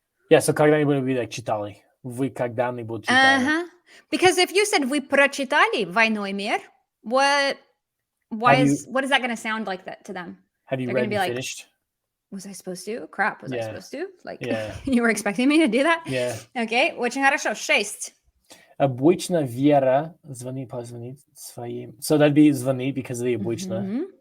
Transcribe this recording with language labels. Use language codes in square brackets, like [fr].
[en] Yeah, so [ru] когда-нибудь [en] would be like [ru] читали. Вы когда-нибудь читали. [en] Because if you said [ru] вы прочитали «Войну и мир», [en] what is that going to sound like that to them? Have you read and finished? Was I supposed to? Crap, was I supposed to? Like, yeah. You were expecting me to do that? Yeah. [ru] Okay, очень хорошо. 6. Обычно Вера позвонит своим... [en] So that'd be звонит because of the обычно.